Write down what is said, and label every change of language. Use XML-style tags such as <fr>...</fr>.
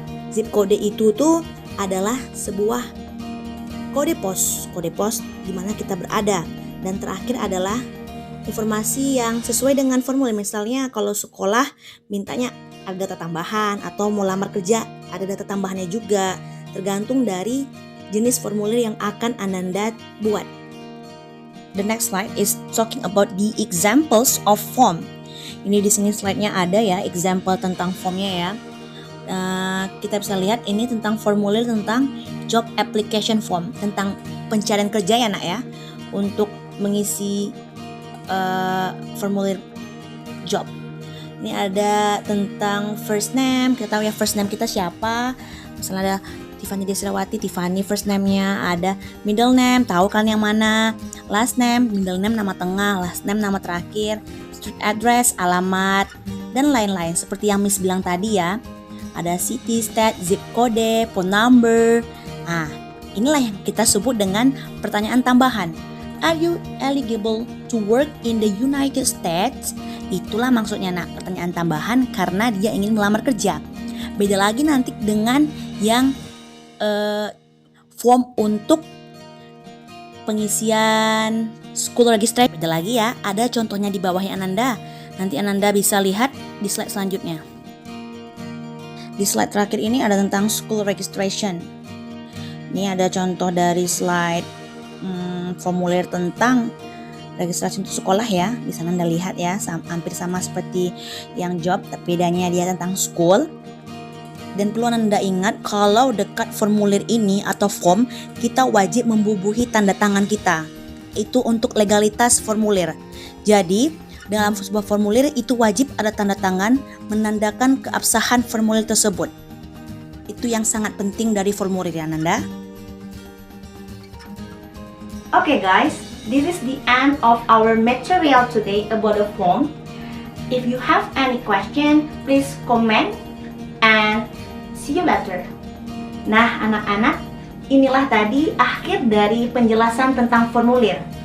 <id>Zip kode itu tuh adalah sebuah kode pos di mana kita berada. Dan terakhir adalah informasi yang sesuai dengan formulir. Misalnya kalau sekolah mintanya ada data tambahan, atau mau lamar kerja ada data tambahannya juga, tergantung dari jenis formulir yang akan Ananda buat.</id> <en>The next slide is talking about the examples of form.</en> <id>Ini di sini slide-nya ada ya, example tentang formnya ya. Kita bisa lihat ini tentang formulir tentang job application form, tentang pencarian kerja ya nak ya, untuk mengisi formulir job. Ini ada tentang first name, kita tahu ya first name kita siapa. Misalnya ada Tiffany Desrawati, Tiffany first name-nya. Ada middle name, tahu kan yang mana. Last name, middle name nama tengah, last name nama terakhir. Street address, alamat, dan lain-lain. Seperti yang Miss bilang tadi ya. Ada city, state, zip code, phone number. Nah, inilah yang kita sebut dengan pertanyaan tambahan.</id> <en>Are you eligible to work in the United States?</en> <id>Itulah maksudnya nak, pertanyaan tambahan karena dia ingin melamar kerja. Beda lagi nanti dengan yang form untuk pengisian school registration. Beda lagi ya, ada contohnya di bawahnya Ananda. Nanti Ananda bisa lihat di slide selanjutnya. Di slide terakhir ini ada tentang school registration. Ini ada contoh dari slide formulir tentang registrasi untuk sekolah ya. Di sana Anda lihat ya, hampir sama seperti yang job, tapi bedanya dia tentang school. Dan perlu Anda ingat kalau dekat formulir ini atau form, kita wajib membubuhi tanda tangan kita. Itu untuk legalitas formulir. Jadi dalam sebuah formulir itu wajib ada tanda tangan menandakan keabsahan formulir tersebut. Itu yang sangat penting dari formulir ya Nanda.</id> <en>Okay guys, this is the end of our material today about the form. If you have any question, please comment and see you later.</en> <id>Nah anak-anak, inilah tadi akhir dari penjelasan tentang formulir.</id>